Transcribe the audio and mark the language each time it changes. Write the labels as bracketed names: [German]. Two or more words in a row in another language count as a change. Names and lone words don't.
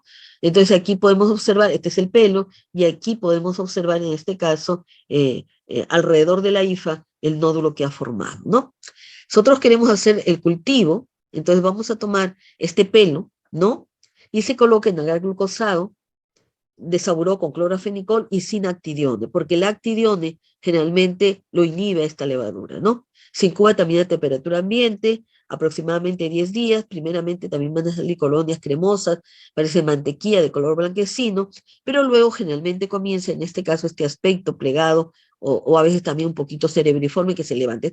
[Spanish] Entonces aquí podemos observar, este es el pelo, y aquí podemos observar en este caso, alrededor de la hifa, el nódulo que ha formado, ¿no? Nosotros queremos hacer el cultivo, entonces vamos a tomar este pelo, ¿no? Y se coloca en agar glucosado, desaburó con clorafenicol y sin actidione, porque el actidione generalmente lo inhibe a esta levadura, ¿no? Se incuba también a temperatura ambiente, aproximadamente 10 días, primeramente también van a salir colonias cremosas, parece mantequilla de color blanquecino, pero luego generalmente comienza, en este caso, este aspecto plegado, o a veces también un poquito cerebriforme que se levanta.